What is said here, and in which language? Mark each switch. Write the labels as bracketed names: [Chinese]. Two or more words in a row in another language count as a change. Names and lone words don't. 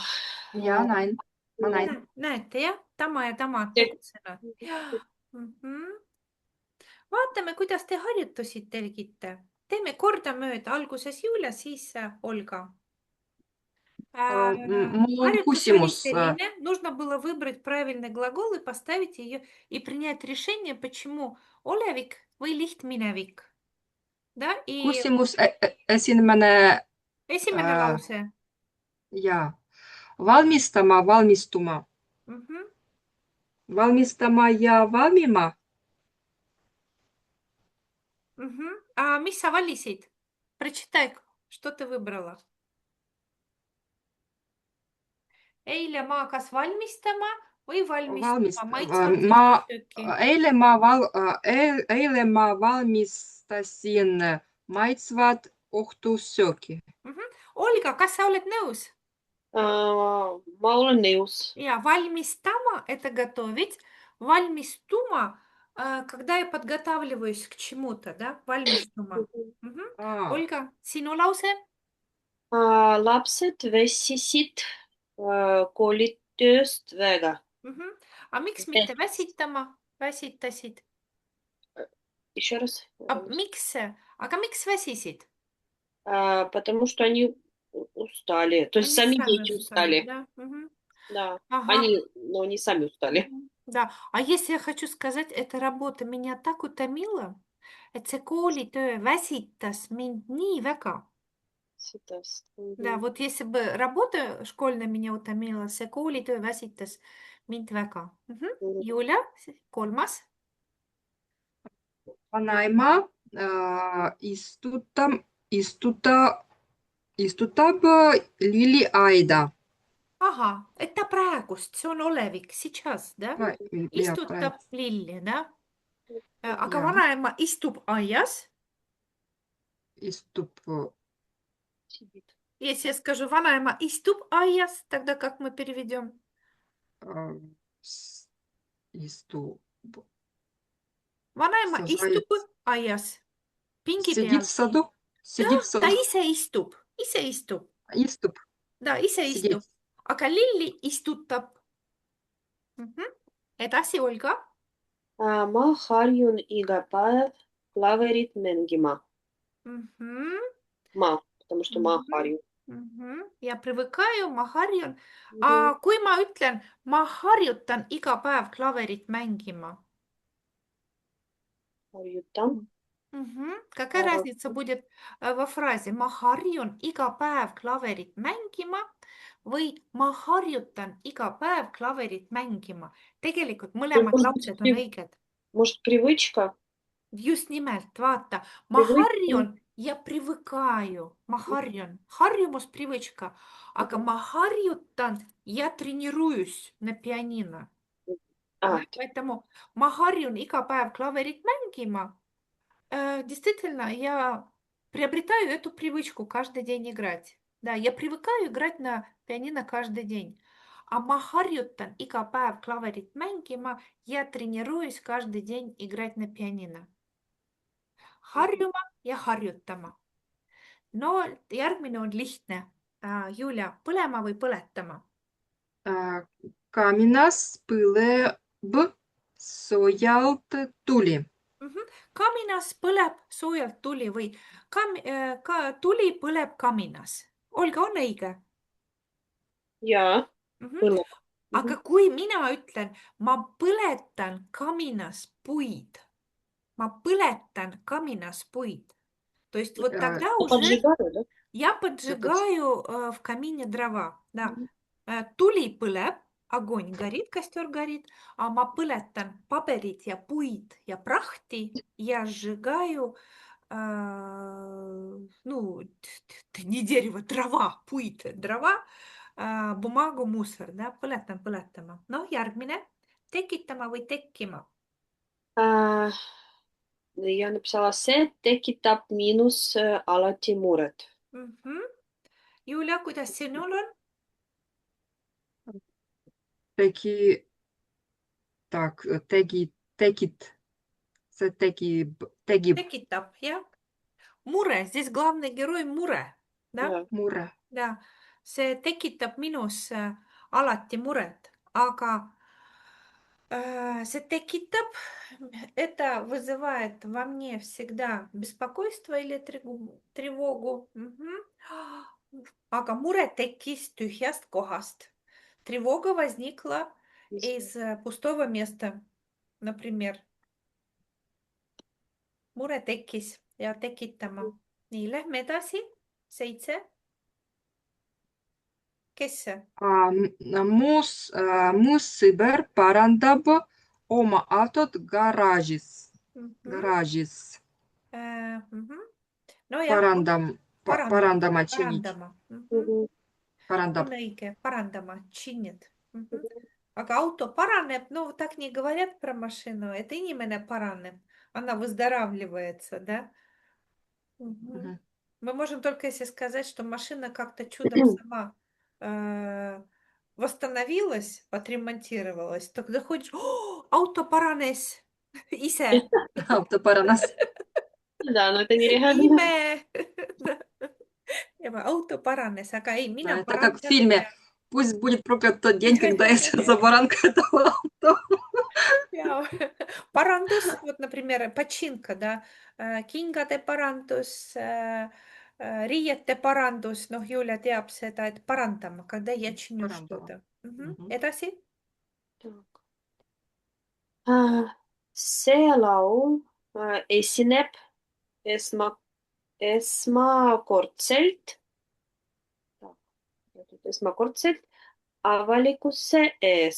[Estonian] Ja, näin. Ma näin. Näete, jah? Tama ja tama tegutsenud. Vaatame, kuidas te harjutusi tegite. Teeme kordamööda. Alguses Julia, siis Olga. Mul on Harjutus oli küsimus. selline. [Russian] Нужно было выбрать правильный глагол и поставить ее и принять решение, почему [Estonian] olevik või lihtminevik. [Russian] Да? И [Estonian] Küsimus esimene esimene lause. ja valmistama, valmistuma. Мгм. Valmistama ja valmima. Мгм. А mis sa valisid? [Russian] Прочитай, что ты выбрала. [Estonian] Eile ma kas valmistama või valmistama maitsvat Ma sööki. eile ma valmistasin maitsvat õhtusööki. Olga, kas sa oled nõus? ma olen nõus. Ja, [Russian] valmистама – это готовить. Valmistuma – когда я подготавливаюсь к чему-то, да? [Estonian] Valmistuma. Мгм. Olga, sinu lause? Lapsed väsisid koolitööst väga. Мгм. А miks mitte väsitama? Väsitasid. [Russian] Еще раз. [Estonian] Miks? Aga miks väsisid? [Russian] Потому что они устали. То есть Они сами сами дети устали, устали. да? Мгм. Да. Ага. Но они сами устали. Да. А если я хочу сказать, эта работа меня так утомила, [Estonian] et see koolitöö väsitas mind nii väga. Ситас. [Russian] Да, вот если бы работа школьная меня утомила, [Estonian] see koolitöö väsitas mind väga. Julia, kolmas. Vanaema istutab lilliaida. Ahah, это praegust, see on olevik, [Russian] сейчас, да? [Estonian] Ja, Istutab praegu. lilli, да? Aga Ja. vanaema istub aias. Istub [Russian] Если я скажу, [Estonian] vanaema istub aias, [Russian] тогда как мы переведем? [Estonian] istub. Ванаема [Russian] Сажает. [Estonian] istub aias. Pingi [Russian] Сидит [Estonian] peal. [Russian] в саду. Да, Сидит в [Estonian] ta [Russian] саду. [Estonian] ise istub. Ise istub. Istub. Да, ise istub. [Russian] Сидит. [Estonian] Aga lilli istutab. Edasi, Olga. Ma harjun iga päev klaverit mängima. [Russian] Потому что [Estonian] ma harjun. Ja привыкаю, ma harjun. Kui ma ütlen, ma harjutan iga päev klaverit mängima. Harjutan. [Russian] Какая разница будет во фразе [Estonian] ma harjun iga päev klaverit mängima või ma harjutan iga päev klaverit mängima? Tegelikult mõlemad lapsed on õiged. [Russian] Может, привычка? [Estonian] Just nimelt, vaata, ma harjun ja привыкаю. Ma harjun. Harjumus, привычка. Aga ma harjutan ja [Russian] тренируюсь на пианино. [Estonian] Поэтому ma harjun iga päev klaverit mängima. [Russian] Действительно, я приобретаю эту привычку каждый день играть. Да, я привыкаю играть на пианино каждый день. [Estonian] А ma harjutan iga päev klaverit mängima, [Russian] я тренируюсь каждый день играть на пианино. [Estonian] Harjuma ja harjutama. No järgmine on lihtne. Julia, põlema või põletama? Kaminas põleb soojalt tuli. Kaminas põleb soojalt tuli või tuli põleb kaminas. Olga, on õige? Jaa, põleb. Aga kui mina ütlen, ma põletan kaminas puid, ma põletan kaminas puid, [Russian] то есть вот тогда уже Поджигаю, да? я поджигаю в камине дрова. Да. [Estonian] Tuli põleb, [Russian] огонь горит, костер горит, а [Estonian] ma põletan paberit ja puid ja prahti ja [Russian] сжигаю, ну, не дерево, трава, puid, дрова, bumaagu, mусор, да, [Estonian] põletan põletama. Noh, järgmine, tekitama või tekkima. Ja написала, see tekitab minus alati muret. Julia, kuidas sinul on? Так, tekit. See tegib Tekitab, jah. Mure, [Russian] здесь главный герой mure, да? [Estonian] Jah. mure. Да, see tekitab minus alati muret, aga see tekitab, [Russian] это вызывает во мне всегда беспокойство или тревогу. [Estonian] Aga mure tekkis tühjast kohast. [Russian] Тревога возникла из пустого места, например. [Estonian] Mure tekkis ja tekitama. Nii, lähme edasi. 7. Kes see? Mu sõber parandab oma autot garaažis. Garaažis. No jah, Parandama, чинить. parandama. Parandab. On õige, parandama, чинит. Aga auto paraneb, no [Russian] так не говорят про машину, это [Estonian] inimene paraneb, [Russian] она выздоравливается, да? Мы можем только если сказать, что машина как-то чудом сама восстановилась, отремонтировалась, тогда ходишь, [Estonian] auto paranes ise. Auto paranes. [Russian] Да, но это нереально. [Estonian] Ime. Auto paranes, aga ei, mina [Russian] Да, это как в [Estonian] parandan. [Russian] фильме. Пусть будет проклят тот день, когда я сяду за баранку этого auto. [Estonian] Jaa. Parandus, [Russian] vot например, починка, да, [Estonian] kingade parandus, riiete parandus, noh, Julia teab seda, et parandama, [Russian] когда я чиню [Estonian] Parandama. [Russian] что-то. [Estonian] Edasi. See laul esineb esmakordselt avalikkuse ees.